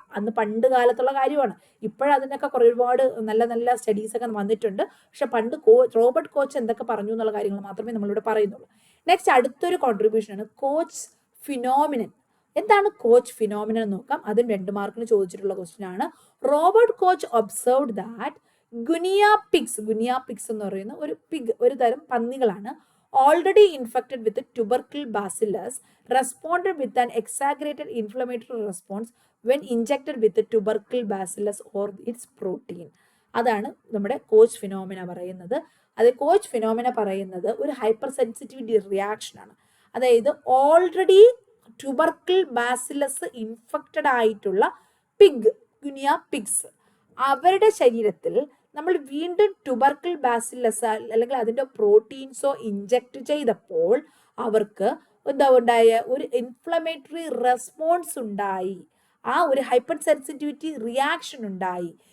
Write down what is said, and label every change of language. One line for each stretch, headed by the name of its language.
Malayalam: അന്ന് പണ്ട് കാലത്തുള്ള കാര്യമാണ്. ഇപ്പോഴതിനൊക്കെ ഒരുപാട് നല്ല നല്ല സ്റ്റഡീസ് ഒക്കെ വന്നിട്ടുണ്ട്. പക്ഷെ പണ്ട് റോബർട്ട് കോച്ച് എന്തൊക്കെ പറഞ്ഞു എന്നുള്ള കാര്യങ്ങൾ മാത്രമേ നമ്മളിവിടെ പറയുന്നുള്ളൂ. നെക്സ്റ്റ് അടുത്തൊരു കോൺട്രിബ്യൂഷനാണ് കോച്ച് ഫിനോമിനൻ. എന്താണ് കോച്ച് ഫിനോമിനൻ എന്ന് നോക്കാം. അതും 2 മാർക്കിന് ചോദിച്ചിട്ടുള്ള ക്വസ്റ്റ്യൻ ആണ്.
English: Robert Koch observed that guinea pigs
Malayalam: എന്ന് പറയുന്ന ഒരു തരം പന്നികളാണ്
English: already infected with the tubercle bacillus responded with an exaggerated inflammatory response when injected with the tubercle bacillus or its protein.
Malayalam: അതാണ് നമ്മുടെ കോച്ച് ഫിനോമിന പറയുന്നത്. അത് കോച്ച് ഫിനോമിന പറയുന്നത് ഒരു ഹൈപ്പർ സെൻസിറ്റിവിറ്റി റിയാക്ഷൻ ആണ്. അതായത് ഓൾറെഡി ട്യൂബർക്കിൾ ബാസിലസ് ഇൻഫെക്റ്റഡ് ആയിട്ടുള്ള ഗുനിയ pigs അവരുടെ ശരീരത്തിൽ നമ്മൾ വീണ്ടും ട്യൂബർക്കിൾ ബാസിലസ് അല്ലെങ്കിൽ അതിൻ്റെ പ്രോട്ടീൻസോ ഇഞ്ചക്ട് ചെയ്തപ്പോൾ അവർക്ക് എന്താ ഉണ്ടായ ഒരു ഇൻഫ്ലമേറ്ററി റെസ്പോൺസ് ഉണ്ടായി, ആ ഒരു ഹൈപ്പർ സെൻസിറ്റിവിറ്റി റിയാക്ഷൻ ഉണ്ടായി.